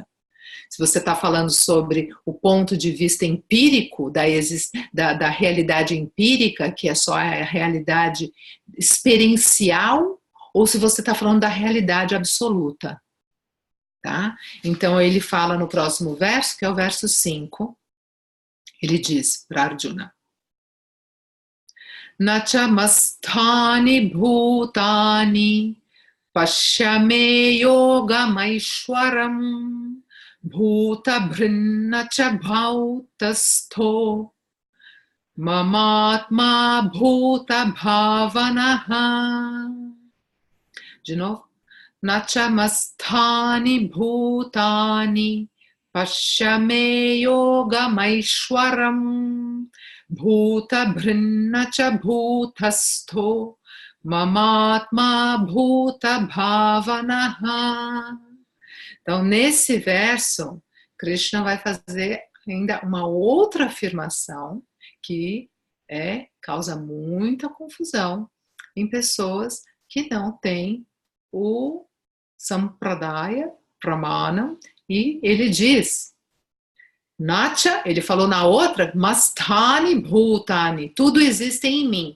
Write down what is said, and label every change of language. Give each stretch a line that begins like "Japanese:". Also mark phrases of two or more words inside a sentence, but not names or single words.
Portuguese: Se você está falando sobre o ponto de vista empírico da realidade empírica, que é só a realidade experiencial, ou se você está falando da realidade absoluta. Tá? Então ele fala no próximo verso, que é o verso 5, ele diz para Arjuna:
Sanskrit: नचमत्स्थानि भूतानि पश्यमे योगमैश्वरम् भूत भृन्न च भूतस्थो ममात्मा भूत भावनः.
Portuguese: De novo.
Sanskrit: नचमत्स्थानि भूतानि पश्यमे योगमैश्वरम् भूत भृन्न च भूतस्थो ममात्मा भूत भावनः.
Portuguese: Então, nesse verso, Krishna vai fazer ainda uma outra afirmação que causa muita confusão em pessoas que não têm o
Sanskrit: सम्प्रदाय प्रमाणम्,
Portuguese: e ele diz, Nacha, ele falou na outra,
Sanskrit: मत्स्थानि भूतानि,
Portuguese: tudo existe em mim.